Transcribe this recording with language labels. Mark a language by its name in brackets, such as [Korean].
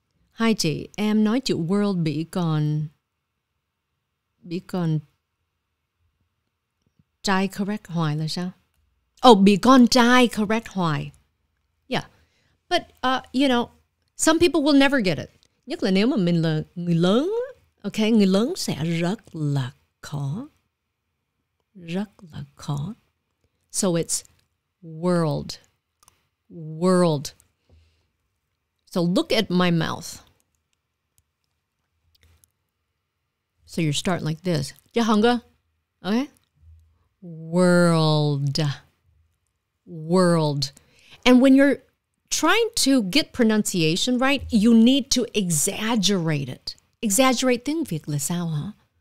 [Vietnamese] Hai chị, em nói chữ world bị còn trai correct hoài là sao? Oh, bị con trai correct hoài. [English] Yeah. But, you know, some people will never get it. [Vietnamese] Nhất là nếu mà mình là người lớn. Okay, người lớn sẽ rất là khó. Rất là khó. [English] So it's world. World. So look at my mouth. So you're starting like this. Jahanga. Okay? World. World. And when you're trying to get pronunciation right, you need to exaggerate it. [Vietnamese] Exaggerate tiếng Việt là sao hả?